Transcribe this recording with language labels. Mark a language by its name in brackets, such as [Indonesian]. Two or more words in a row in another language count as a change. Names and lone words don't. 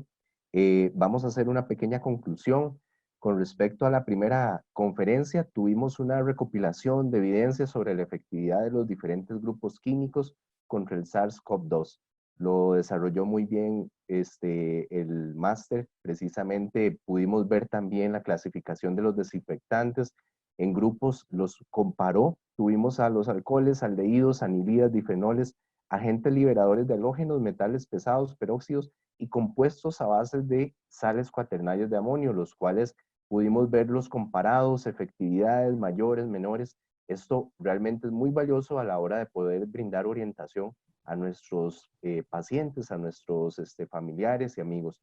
[Spanish] Vamos a hacer una pequeña conclusión. Con respecto a la primera conferencia, tuvimos una recopilación de evidencias sobre la efectividad de los diferentes grupos químicos contra el SARS-CoV-2. Lo desarrolló muy bien el máster. Precisamente pudimos ver también la clasificación de los desinfectantes en grupos, los comparó. Tuvimos a los alcoholes, aldehídos, anilidas, difenoles, agentes liberadores de halógenos, metales pesados, peróxidos y compuestos a base de sales cuaternarias de amonio, los cuales pudimos verlos comparados, efectividades mayores, menores. Esto realmente es muy valioso a la hora de poder brindar orientación a nuestros pacientes, a nuestros familiares y amigos.